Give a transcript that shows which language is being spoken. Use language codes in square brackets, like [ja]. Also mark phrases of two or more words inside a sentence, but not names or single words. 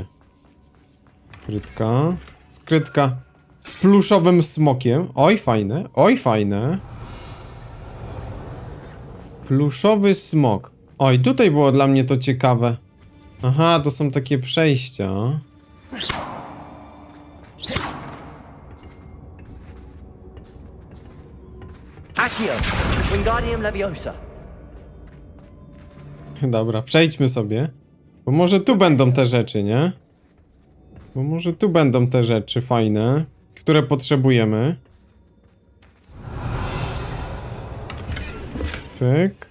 [pl] Skrytka. Skrytka z pluszowym smokiem. Oj, fajne. Oj, fajne. Pluszowy smok. Oj, tutaj było dla mnie to ciekawe. Aha, to są takie przejścia. Accio. Wingardium Leviosa. Dobra, przejdźmy sobie. Bo może tu będą te rzeczy, nie? Bo może tu będą te rzeczy fajne, które potrzebujemy. Pyk.